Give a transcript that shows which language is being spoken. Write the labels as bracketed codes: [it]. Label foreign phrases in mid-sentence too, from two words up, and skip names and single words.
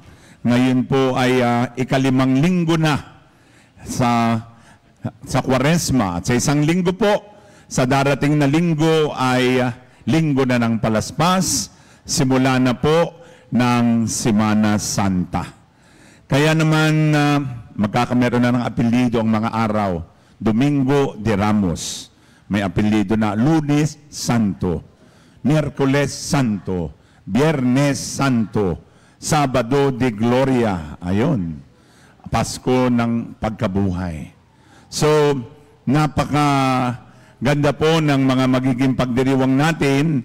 [tl] Ngayon po ay ikalimang linggo na sa Kwaresma. At sa isang linggo po, sa darating na linggo ay linggo na ng Palaspas. Simula na po ng Semana Santa. Kaya naman magkakameron na ng apelyido ang mga araw. Domingo de Ramos. May apelyido na Lunes Santo, Miyerkules Santo, Biyernes Santo, Sabado de Gloria. Ayun, Pasko ng pagkabuhay. So, napaka-ganda po ng mga magiging pagdiriwang natin.